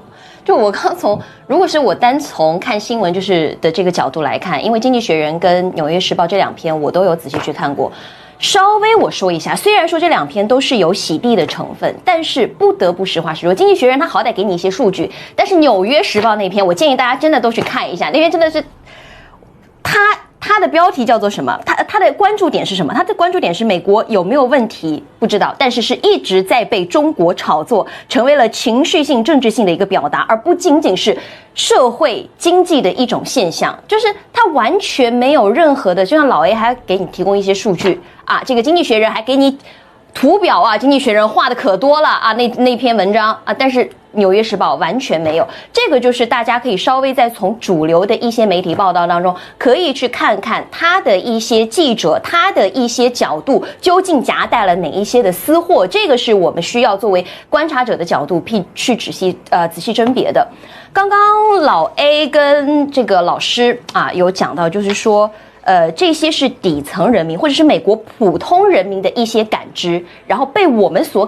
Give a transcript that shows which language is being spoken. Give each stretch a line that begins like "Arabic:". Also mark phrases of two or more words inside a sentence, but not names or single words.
Chinese: 就我剛從，如果是我單從看新聞就是的這個角度來看，因為《經濟學人》跟《紐約時報》這2篇我都有仔細去看過。稍微我說一下，雖然說這2篇都是有洗地的成分，但是不得不實話實說，《經濟學人》他好歹給你一些數據，但是《紐約時報》那篇，我建議大家真的都去看一下，那篇真的是他的標題叫做什麼？他的關注點是什麼？他的關注點是美國有沒有問題？不知道，但是是一直在被中國炒作，成為了情緒性、政治性的一個表達，而不僅僅是社會經濟的一種現象。就是他完全沒有任何的，就像老 A 還給你提供一些數據啊，這個《經濟學人》還給你圖表啊，《經濟學人》畫的可多了啊，那篇文章啊，但是《紐約時報》完全沒有。這個就是大家可以稍微再從主流的一些媒體報道當中，可以去看看他的一些記者，他的一些角度究竟夾帶了哪一些的私貨，這個是我們需要作為觀察者的角度去仔細甄別的。剛剛老 A 跟這個老師啊有講到，就是說這些是底層人民或者是美国普通人民的一些感知，然后被我们所